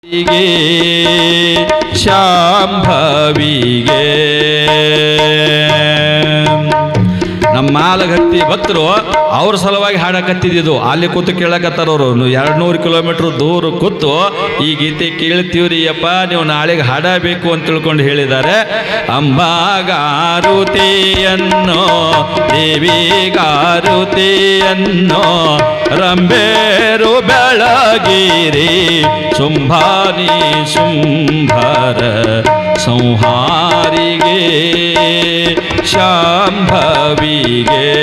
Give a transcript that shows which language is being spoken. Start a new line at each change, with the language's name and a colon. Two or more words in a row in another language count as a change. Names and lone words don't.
Kannada: ಹೀಗೆ ಶಾಂಭವಿಗೆ ನಮ್ಮ ಮಾಲಗತ್ತಿ ಭಕ್ತರು ಅವ್ರ ಸಲುವಾಗಿ ಹಾಡಕತ್ತಿದ್ದು ಅಲ್ಲಿ ಕೂತು ಕೇಳಕತ್ತಾರವ್ರು 200 ಕಿಲೋಮೀಟರ್ ದೂರ ಕೂತು ಈ ಗೀತೆ ಕೇಳ್ತೀವ್ರಿ ಅಪ್ಪ ನೀವು ನಾಳೆಗೆ ಹಾಡಬೇಕು ಅಂತ ತಿಳ್ಕೊಂಡು ಹೇಳಿದ್ದಾರೆ. ಅಂಬಾಗಾರುತಿಯನ್ನೋ ದೇವಿಗಾರುತಿಯನ್ನೋ ರಂಬೇರು ಬೆಳಗಿರಿ ಶುಂಭಾನಿ ಶುಂಭರ ಸಂಹಾರಿಗೆ ಶಾಂಭವಿಗೆ